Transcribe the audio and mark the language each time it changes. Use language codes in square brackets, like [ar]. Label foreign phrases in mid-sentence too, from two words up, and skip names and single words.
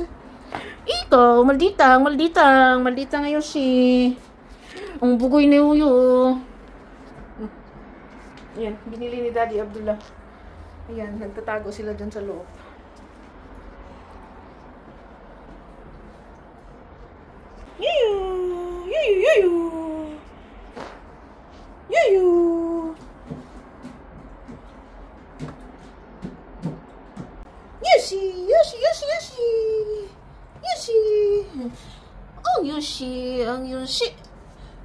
[tl] Ikaw, malditang ngayon ang bugoy ni Uyo. Ayan, binili ni Daddy Abdullah. Ayan, nagtatago sila dyan sa loob. Yuyu. Yuyu. Yoshi, Yoshi, Yoshi, Yoshi. Yoshi. Oh, Yoshi, ang Yoshi.